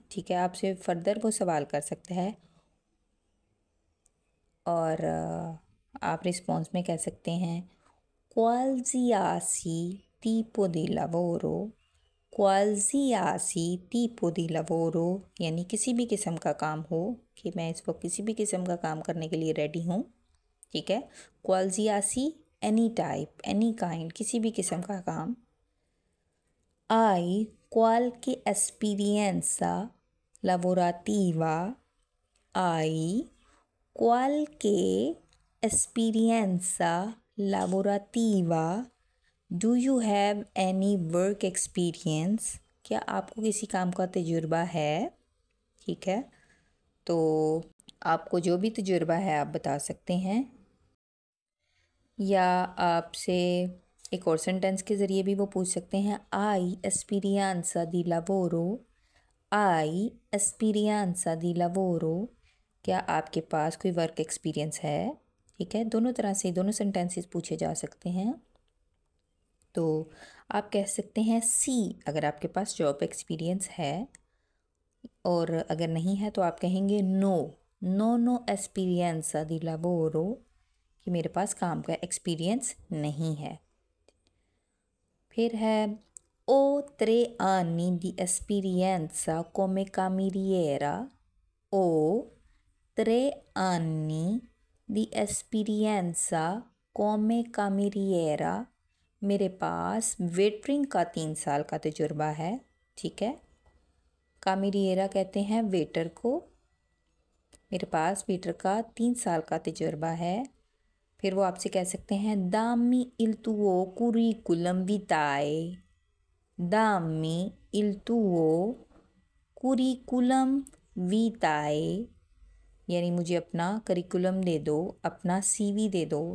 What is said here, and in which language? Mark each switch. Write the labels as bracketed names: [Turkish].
[Hindi] ठीक है, आपसे फर्दर वो सवाल कर सकता है और आप रिस्पॉन्स में कह सकते हैं [Italian] qualsiasi tipo di lavoro, [Hindi] qualsiasi tipo di lavoro, यानी किसी भी किस्म का काम हो, कि मैं इस वक्त किसी भी किस्म का काम करने के लिए रेडी हूँ। ठीक है, qualsiasi any type, any kind, किसी भी किस्म का काम। [Italian] Hai qualche esperienza lavorativa, hai qualche esperienza lavorativa, [English] do you have any work experience, [Hindi] क्या आपको किसी काम का तजुर्बा है। ठीक है, तो आपको जो भी तजुर्बा है आप बता सकते हैं, या आपसे एक और सेंटेंस के ज़रिए भी वो पूछ सकते हैं [Italian] आई एस्पीरियंसा दी लावोरो, [Hindi] आई एस्पीरियंसा दी लावोरो, क्या आपके पास कोई वर्क एक्सपीरियंस है। ठीक है, दोनों तरह से दोनों सेंटेंसेस पूछे जा सकते हैं। तो आप कह सकते हैं सी अगर आपके पास जॉब एक्सपीरियंस है, और अगर नहीं है तो आप कहेंगे नो, [Italian] नो एस्पीरियंसा दी लावोरो, [Hindi] कि मेरे पास काम का एक्सपीरियंस नहीं है। फिर है [Italian] o 3 anni di esperienza come cameriera, o 3 anni di esperienza come cameriera, [Hindi] मेरे पास वेटरिंग का 3 साल का तजुर्बा है। ठीक है, कामिरिएरा कहते हैं वेटर को। मेरे पास वेटर का 3 साल का तजुर्बा है। फिर वो आपसे कह सकते हैं [Italian] दामी इल तुओ कुरिकुलम विताए, [Hindi] दामी इल तुओ कुरिकुलम विताए, यानी मुझे अपना करिकुलम दे दो, अपना सीवी दे दो।